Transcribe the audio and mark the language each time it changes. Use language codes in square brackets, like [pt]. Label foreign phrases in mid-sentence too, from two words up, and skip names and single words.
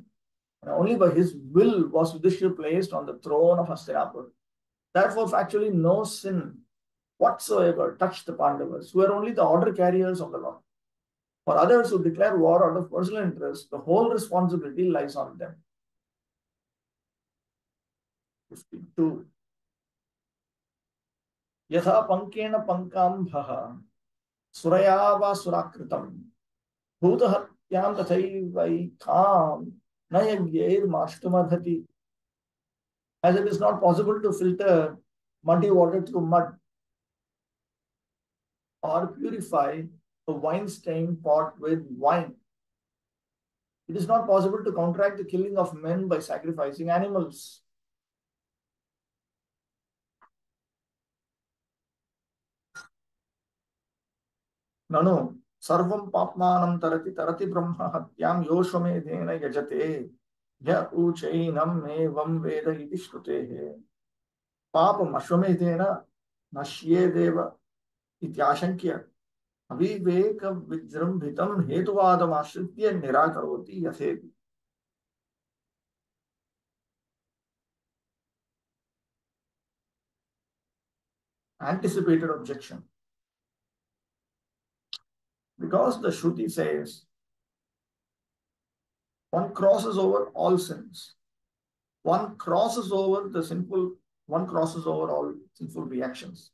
[en] And only by his will was Yudhishthira placed on the throne of Hastinapur. Therefore, factually, no sin whatsoever touched the Pandavas, who were only the order carriers of the Lord. For others who declare war out of personal interest, the whole responsibility lies on them. 52. [sa] यथा पङ्केन पङ्काम्भः सुरया वा सुराकृतम् भूतहत्यां तथैवैकां न यज्ञैः मार्ष्टुमर्हति. [en] As it is not possible to filter muddy water through mud or purify a wine-stained pot with wine, it is not possible to counteract the killing of men by sacrificing animals. [sa] ननु सर्वं पाप्मानं तरति तरति ब्रह्म हत्यां योऽश्वमेधेन यजते य उ चैनम् एवं वेद इति श्रुतेः पापम् अश्वमेधेन नश्येदेव इत्याशङ्क्य अविवेक विजृंभितम हेतुवादमाश्रित्य निराकरोति यथेति. [en] Anticipated objection. Because the Shruti says one crosses over all sins, one crosses over all sinful reactions.